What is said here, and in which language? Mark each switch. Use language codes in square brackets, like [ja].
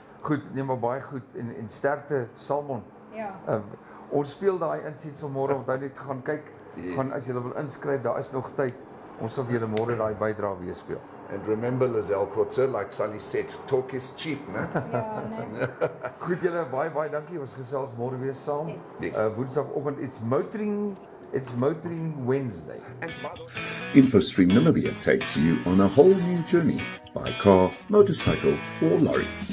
[af] Goed, nee maar baie goed en sterkte Salmon. Ja. Ons speel daai insetsel môre, onthou net gaan kyk. [en] Yes. [af] Gaan as jy wil inskryf, daar is nog tyd. Ons sal vir julle môre daai bydrae weer speel. [en] And remember, Lizelle Courtney, like Sally said, talk is cheap, né? [af] Ja, nee. Goed julle, baie dankie. Ons gesels môre weer saam. [en] Yes. Woensdagoggend it's motoring Wednesday. InfoStream Namibia takes you on a whole new journey by car, motorcycle, or lorry.